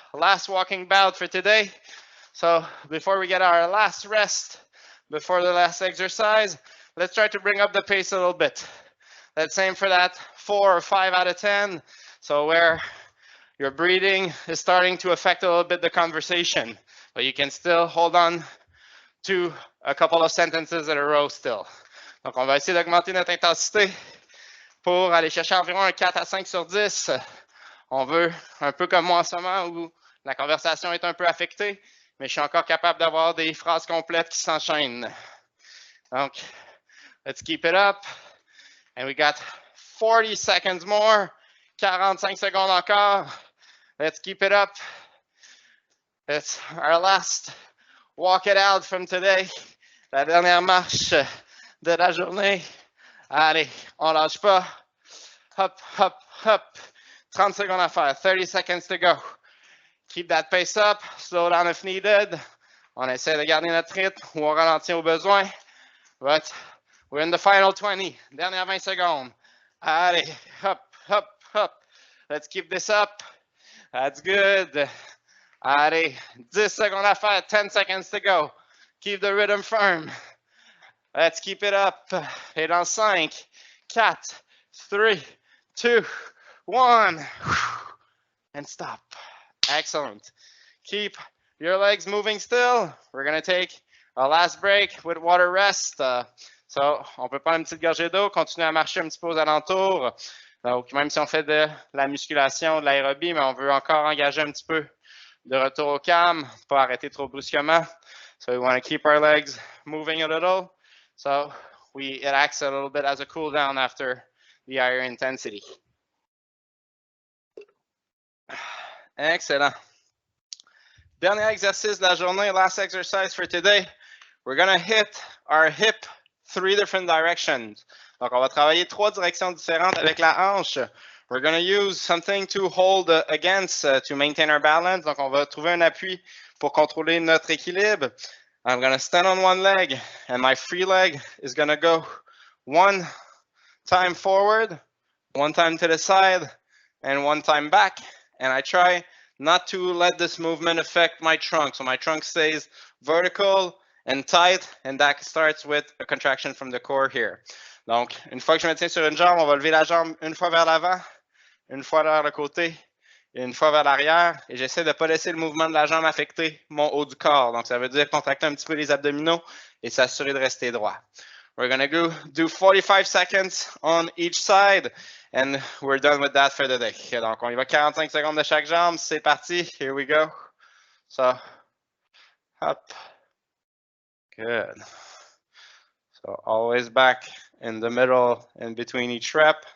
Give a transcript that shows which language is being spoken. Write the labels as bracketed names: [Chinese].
[English] Last walking bout for today. So before we get our last rest, before the last exercise, let's try to bring up the pace a little bit. Let's aim for that 4 or 5 out of 10. So where your breathing is starting to affect a little bit the conversation, but you can still hold on to a couple of sentences in a row still. [French] Donc, on va essayer d'augmenter notre intensité pour aller chercher environ un 4 à 5 sur 10. On veut, un peu comme moi en ce moment, où la conversation est un peu affectée, mais je suis encore capable d'avoir des phrases complètes qui s'enchaînent. [English] Donc, let's keep it up. And we got 40 seconds more. [French] 45 secondes encore. [English] Let's keep it up. It's our last walk it out from today. [French] La dernière marche de la journée. Allez, on lâche pas. Hop, hop, hop. 30 secondes à faire. [English] 30 seconds to go. Keep that pace up. Slow down if needed. [French] On essaie de garder notre rythme ou on ralentit au besoin. [English] But we're in the final 20. [French] Dernière 20 secondes. Allez, hop, hop, hop. [English] Let's keep this up. That's good. [French] Allez, 10 secondes à faire. [English] 10 seconds to go. Keep the rhythm firm. Let's keep it up. [French] Et dans [English] 5, 4, 3, 2, 1. And stop. Excellent. Keep your legs moving still. We're going to take our last break with water rest. [French] So, on peut prendre une petite gorgée d'eau, continuer à marcher un petit peu aux alentours. Donc, même si on fait de la musculation, de l'aérobie, mais on veut encore engager un petit peu de retour au calme, pas arrêter trop brusquement. [English] So, we want to keep our legs moving a little. So, it acts a little bit as a cool down after the higher intensity. [French] Excellent. Dernier exercice de la journée, [English] last exercise for today. We're going to hit our hip 3 different directions. [French] Donc, on va travailler 3 directions différentes avec la hanche. [English] We're going to use something to hold against to maintain our balance. [French] Donc, on va trouver un appui pour contrôler notre équilibre. [English] I'm going to stand on one leg, and my free leg is going to go 1 time forward, 1 time to the side, and 1 time back. And I try not to let this movement affect my trunk. So my trunk stays vertical and tight, and that starts with a contraction from the core here. [French] Donc, une fois que je me tiens sur une jambe, on va lever la jambe une fois vers l'avant, une fois vers le côté, et une fois vers l'arrière. Et j'essaie de ne pas laisser le mouvement de la jambe affecter mon haut du corps. Donc, ça veut dire contracter un petit peu les abdominaux et s'assurer de rester droit. [English] We're going to do 45 seconds on each side, and we're done with that for the day. [French] Okay, donc, on y va 45 secondes de chaque jambe. C'est parti. [English] Here we go. So, up. Good. So, always back in the middle, in between each rep.